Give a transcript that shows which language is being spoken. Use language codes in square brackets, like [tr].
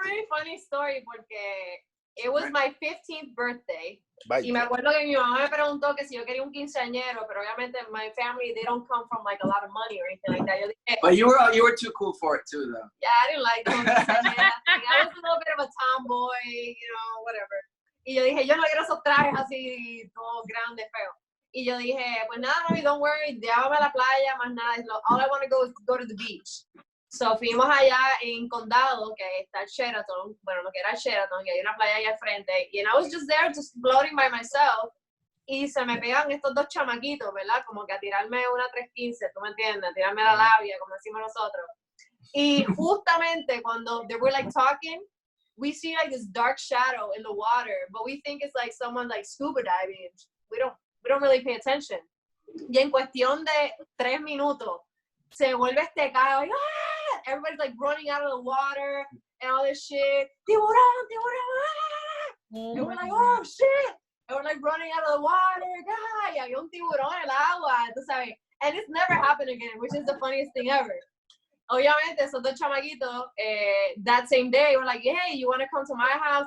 [en] really funny story [es] porque [en] it was my 15th birthday. Bye. [es] Y me acuerdo que mi mamá me preguntó que si yo quería un quinceañero, pero obviamente [en] my family, they don't come from like a lot of money or anything like that. [es] Yo dije, [en] But you were too cool for it too, though. yeah, I didn't like those quinceañeras. I was a little bit of a tomboy, you know, whatever. [es] Y yo dije, yo no quiero esos trajes así, todos grandes, feos. Y yo dije, pues nada, mami, [en] don't worry, [es] llévame a la playa, más nada. [en] All I want to go is go to the beach. [es] So fuimos allá en Condado, que está el Sheraton, bueno, lo que era el Sheraton, que hay una playa allá al frente. [en] And I was just there, just floating by myself. [es] Y se me pegan estos dos chamaquitos, ¿verdad? Como que a tirarme una 315, ¿tú me entiendes? A tirarme la labia, como decimos nosotros. Y justamente cuando [en] they were like talking, we see like this dark shadow in the water, but we think it's like someone like scuba diving. We don't really pay attention. [es] Y en cuestión de 3 minutos, se vuelve este caos. ¡Ah! [en] Everybody's like running out of the water and all this shit. [es] ¡Tiburón, tiburón! [en] ¡Ah! And we're like, oh shit! And we're like running out of the water. [es] ¡Ah! Y había un tiburón en el agua, tú sabes. [en] And it's never happened again, which is the funniest thing ever. [es] Obviamente, esos dos chamaquitos, [en] that same day, were like, hey, you want to come to my house?